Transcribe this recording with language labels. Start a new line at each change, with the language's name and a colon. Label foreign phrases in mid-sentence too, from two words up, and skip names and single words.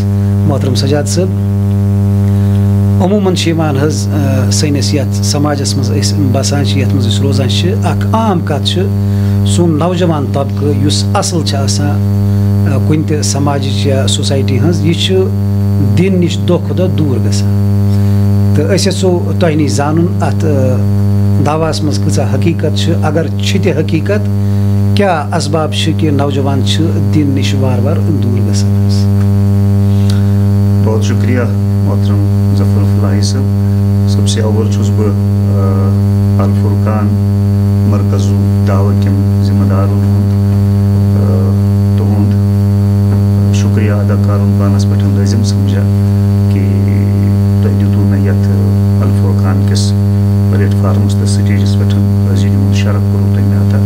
Kashmiri: محترم سجاد صٲب، عموٗماً چھِ یِوان حظ سٲنِس یتھ سماجس منٛز أسۍ بسان چھِ یتھ منٛز أسۍ روزان چھِ اکھ عام کتھ چھِ سون نوجوان طبقہٕ یُس اصل چھِ آسان کُنہِ تہِ سماجِچ یا سوسایٹی ہٕنٛز یہِ چھُ دین نِش دۄہ کھۄتہٕ دۄہ دوٗر گژھان. تہٕ أسۍ یژھو تۄہہِ نِش زانُن اتھ دعواہس منٛز کۭژاہ حقیٖقت چھِ، اگر چھِ تہِ حقیٖقت کیٛاہ اسباب چھِ کہِ نوجوان چھِ دین نِش وارٕ وارٕ دوٗر گژھان.
Urdu: بہت شکریہ محترم ظفر فلاحی صاحب.
Kashmiri: سب سے اول چھُس بہٕ الفرقان مرکز دعوہ کٮ۪ن ذمہ دارن ہُنٛد تُہُنٛد شُکریہ ادا کرُن پانس پٮ۪ٹھ لٲزم سمجھا کہ تۄہہِ دیُتوٕ مےٚ یتھ الفرقان کِس پلیٹ فارمس تہٕ سٹیجس پٮ۪ٹھ حٲضری ہُنٛد شرف کوٚروٕ تۄہہِ مےٚ عطا.